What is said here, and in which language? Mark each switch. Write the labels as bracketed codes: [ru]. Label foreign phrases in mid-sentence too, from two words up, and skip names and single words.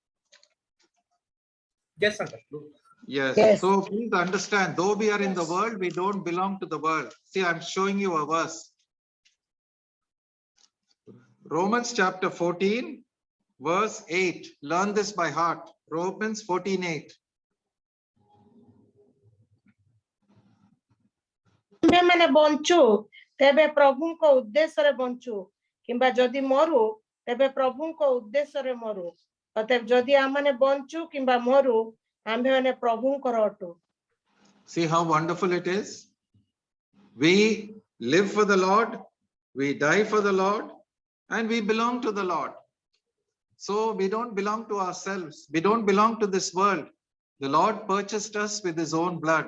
[en] Yes, uncle. Yes. Yes. So please understand, though we are in the world, we don't belong to the world. See, I'm showing you a verse. Romans chapter 14, verse 8. Learn this by heart. Romans 14:8. [or] ଆମ୍ଭେମାନେ ବଞ୍ଚୁ ତେବେ ପ୍ରଭୁଙ୍କ ଉଦ୍ଦେଶ୍ୟରେ ବଞ୍ଚୁ କିମ୍ବା ଯଦି ମରୁ ତେବେ ପ୍ରଭୁଙ୍କ ଉଦ୍ଦେଶ୍ୟରେ ମରୁ ଅତଏବ ଯଦି ଆମମାନେ ବଞ୍ଚୁ କିମ୍ବା ମରୁ ଆମ୍ଭେମାନେ ପ୍ରଭୁଙ୍କର ଅଟୁ। [en] See how wonderful it is. We live for the Lord, we die for the Lord, and we belong to the Lord. So we don't belong to ourselves. We don't belong to this world. The Lord purchased us with his own blood.